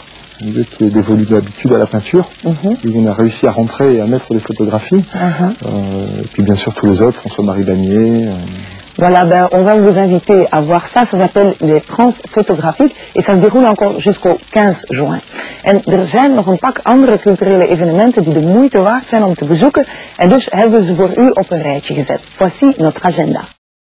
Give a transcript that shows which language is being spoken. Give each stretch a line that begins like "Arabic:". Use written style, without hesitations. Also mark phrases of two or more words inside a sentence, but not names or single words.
French: Un lieu qui est dévolu d'habitude à la peinture. Où on a réussi à rentrer et à mettre des photographies. Et puis bien sûr tous les autres, François-Marie Bagné. Voilà, on va vous inviter à voir ça. Ça s'appelle les Transfotographiek et ça se déroule encore jusqu'au 15 juin.
Dutch: En zijn nog een pak andere culturele evenementen die de moeite waard zijn om te bezoeken. En dus hebben we ze voor u op een rijtje gezet.
French: Voici notre agenda.